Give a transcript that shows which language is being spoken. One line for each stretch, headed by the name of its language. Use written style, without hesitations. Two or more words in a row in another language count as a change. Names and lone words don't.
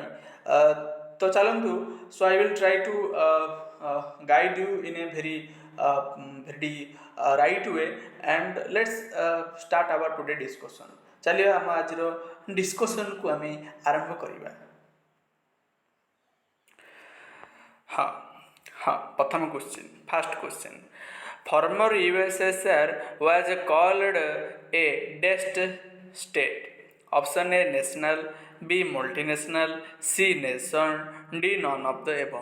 Odia: ତ ଚାଲନ୍ତୁ,
English: so I will try to guide you in a very right way and let's start our today discussion.
Odia: ଚାଲିବା ଆମ ଆଜିର ଡିସ୍କସନ୍କୁ ଆମେ ଆରମ୍ଭ କରିବା.
English: ପ୍ରଥମ question, first question. Former USSR was called a dest state. Option A national, B multinational, C nation, D none of the above.